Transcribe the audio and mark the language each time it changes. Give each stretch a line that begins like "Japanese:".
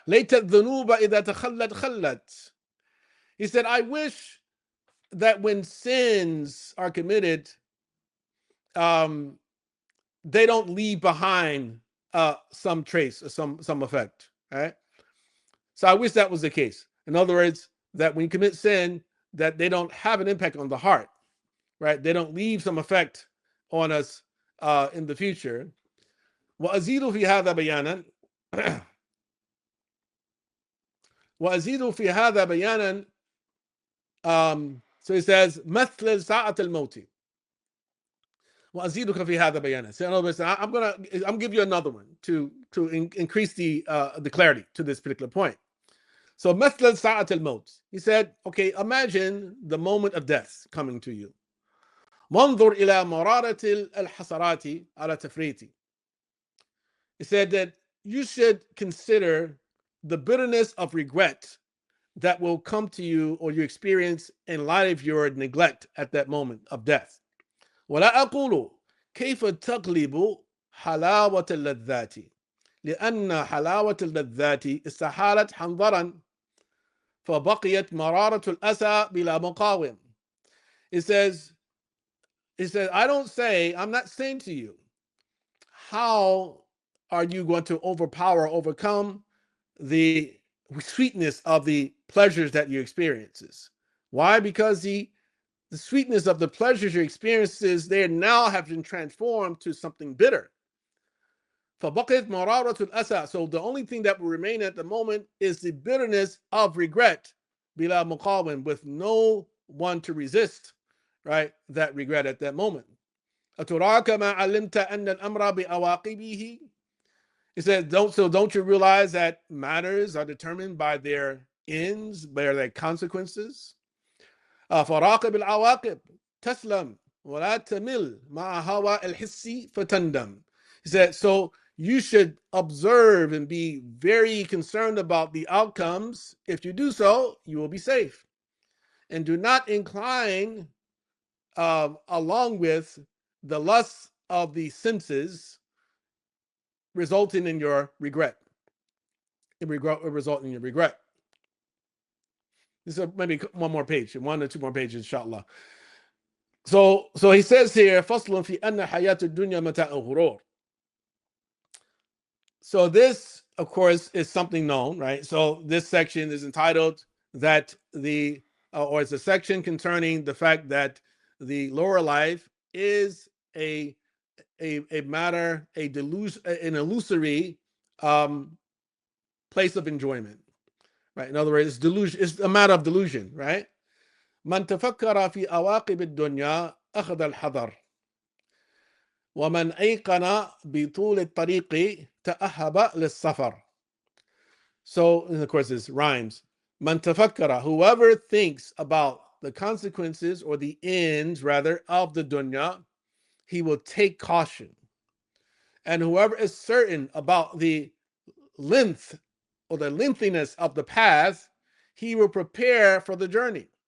English: Later
Arabic: dhunuba idha takhallat khallat.
English: He said, I wish that when sins are committed, they don't leave behind some trace or some effect. Right? So I wish that was the case. In other words, that when you commit sin, that they don't have an impact on the heart, right? They don't leave some effect on us in the future.
Arabic: وأزيد في هذا بيانا وأزيد في هذا بيانا.
English: So he says
Arabic: مثل ساعة الموت وأزيدك في هذا بيانا.
English: So in other words, I'm give you another one to increase the clarity to this particular point. So
Arabic: مثل ساعة الموت.
English: He said, okay, imagine the moment of death coming to you.
Arabic: وانظر إلى مرارة الحسرات على تفريطي.
English: He said that you should consider the bitterness of regret that will come to you or you experience in light of your neglect at that moment of death.
Arabic: ولا أقول كيف تغلب حلاوة اللذات لأن حلاوة اللذات استحالت حنظرا فبقيت مرارة الأسى بلا مقاوم.
English: It says, I'm not saying to you, how are you going to overcome the sweetness of the pleasures that you experiences? Why? Because the sweetness of the pleasures you experiences, they now have been transformed to something bitter.
Arabic: فَبَقِيَتْ مَرَارَةُ الْأَسَى.
English: So the only thing that will remain at the moment is the bitterness of regret,
Arabic: بِلَا مُقَاوِمٍ,
English: with no one to resist, right, that regret at that moment.
Arabic: أَتُرَاكَ مَا عَلِمْتَ أَنَّ الْأَمْرَ بِأَوَاقِبِهِ.
English: He said, don't you realize that matters are determined by their ends, by their consequences?
Arabic: فراقب العواقب تسلم ولا تمل مع هوى الحس فتندم.
English: He said, so you should observe and be very concerned about the outcomes. If you do so, you will be safe. And do not incline along with the lusts of the senses, resulting in your regret. It result in your regret. This is maybe one more page, 1 or 2 more pages, inshallah. So he says here,
Arabic: فَصْلٌ فِي أَنَّ حَيَاةُ الدُّنْيَا مَتَاعُ الْغُرُورِ.
English: So this, of course, is something known, right? So this section is entitled that or it's a section concerning the fact that the lower life is a matter, an illusory place of enjoyment, right? In other words, it's delusion. It's a matter of delusion, right?
Arabic: من تفكر في عواقب الدنيا أخذ الحذر ومن أيقن بطول الطريق تأهب للسفر.
English: So, and of course, this rhymes.
Arabic: من تفكر,
English: whoever thinks about the consequences or the ends, rather, of the dunya, he will take caution. And whoever is certain about the length or the lengthiness of the path, he will prepare for the journey.